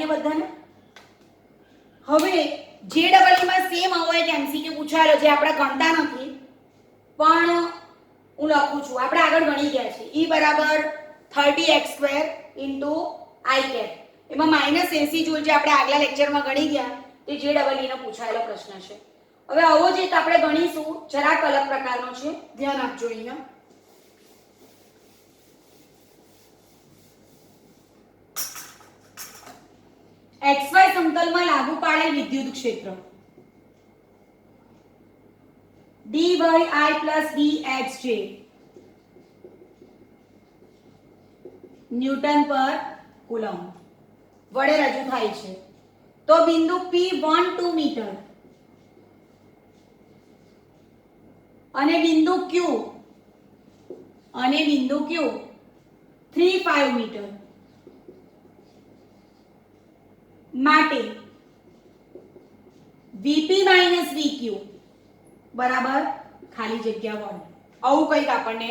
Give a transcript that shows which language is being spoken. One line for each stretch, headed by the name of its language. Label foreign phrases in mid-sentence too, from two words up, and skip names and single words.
Gujarati: ગયો બધાને હવે JEE માં સેમ આવો એક MCQ પૂછાયેલો જે આપણે ગણતા નથી પણ હું લખું છું આપણે આગળ ગણી ગયા છે e બરાબર 30x² * I cap એમાં -80 જૂલ જે આપણે આગલા લેક્ચરમાં ગણી ગયા તે JEE નો પૂછાયેલો પ્રશ્ન છે હવે આવો જ એક આપણે ગણીશું જરાક અલગ પ્રકારનો છે ધ્યાન આપજો અહીંયા xy સમતલમાં લાગુ પાડેલ વિદ્યુત ક્ષેત્ર dy I + dxj ન્યૂટન પર કુલમ્બ વડે રજૂ થાય છે તો બિંદુ P12 મીટર અને બિંદુ Q 35 મીટર માટે VP - VQ બરાબર ખાલી જગ્યા 1 આવું કંઈક આપણને